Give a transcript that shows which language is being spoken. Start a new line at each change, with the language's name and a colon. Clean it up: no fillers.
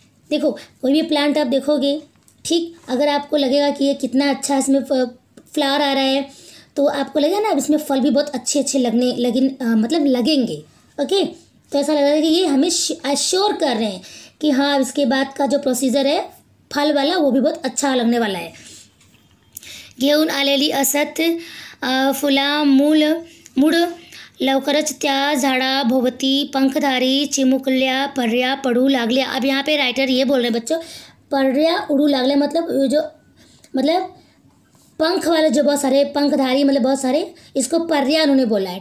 Hindi: देखो, कोई भी प्लांट आप देखोगे, ठीक, अगर आपको लगेगा कि ये कितना अच्छा इसमें फ्लावर आ रहा है, तो आपको लगेगा ना अब इसमें फल भी बहुत अच्छे अच्छे मतलब लगेंगे। ओके, तो ऐसा लग रहा है कि ये हमें अश्योर कर रहे हैं कि हाँ इसके बाद का जो प्रोसीजर है फल वाला वो भी बहुत अच्छा लगने वाला है।
Marathi: घेऊन आलेली असत फुला मूळ लवकरच त्या झाडाभोवती पंखधारी चिमुकल्या पर्या पडू लागल्या।
Hindi: अब यहाँ पे राइटर ये बोल रहे हैं बच्चों, पर्या उड़ू लागल्या मतलब पंख वाले जो बहुत सारे पंखधारी मतलब बहुत सारे, इसको पर्या उन्होंने बोला है।